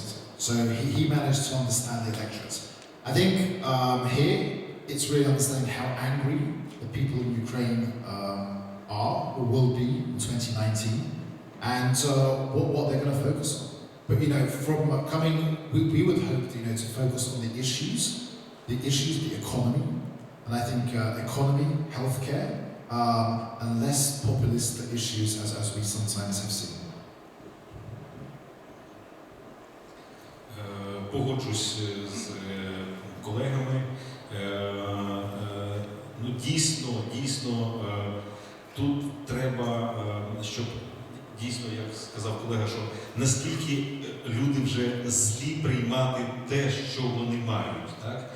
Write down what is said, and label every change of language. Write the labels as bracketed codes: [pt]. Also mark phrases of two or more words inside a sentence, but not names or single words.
[en] So he managed to understand the electorate. I think here, it's really understanding how angry the people in Ukraine are, or will be in 2019, and what they're going to focus on. But from coming, we would hope to focus on the issues, the economy, and I think economy, healthcare, and less populist issues as we sometimes have seen. [uk] Погоджусь з колегами. Дійсно, тут треба, щоб дійсно, як сказав колега, що наскільки люди вже злі приймати те, що вони мають, так?